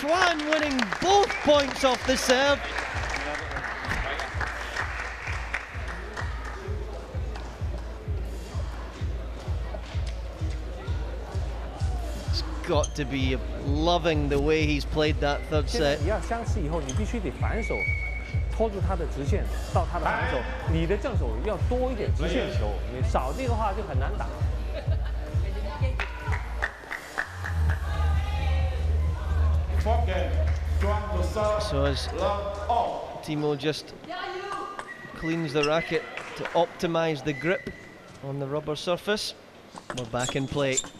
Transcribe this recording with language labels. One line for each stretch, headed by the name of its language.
English: Chuan winning both points off the serve. He's got to be loving the way he's played that third set.
Chinese: 你要相似以后，你必须得反手拖住他的直线到他的反手，你的正手要多一点直线球，你少这个话就很难打。
English: So as Timo just cleans the racket to optimise the grip on the rubber surface, we're back in play.